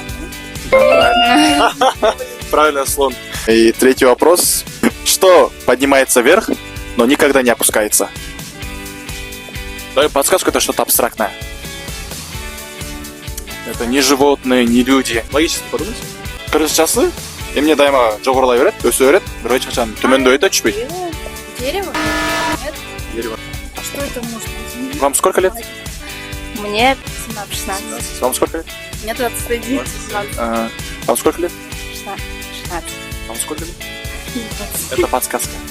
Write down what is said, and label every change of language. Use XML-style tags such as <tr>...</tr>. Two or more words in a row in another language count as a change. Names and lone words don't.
<ru>Правильно. Правильно, слон. И третий вопрос. Что поднимается вверх, но никогда не опускается? Даю подсказку, это что-то абстрактное. Это не животные, не люди. Логически подумайте.</ru> <ky>Кыргызчасы эмне дайыма жогорулай берет, өсө берет, бирок чачан төмөндөйт, түшпөйт.</ky> <ru>Дерево? Нет? Дерево. А что это может быть? Вам сколько лет? Мне 17-16. Вам сколько лет? Мне 21. 16. Вам сколько лет? 16. Вам сколько лет? Это подсказка.</ru>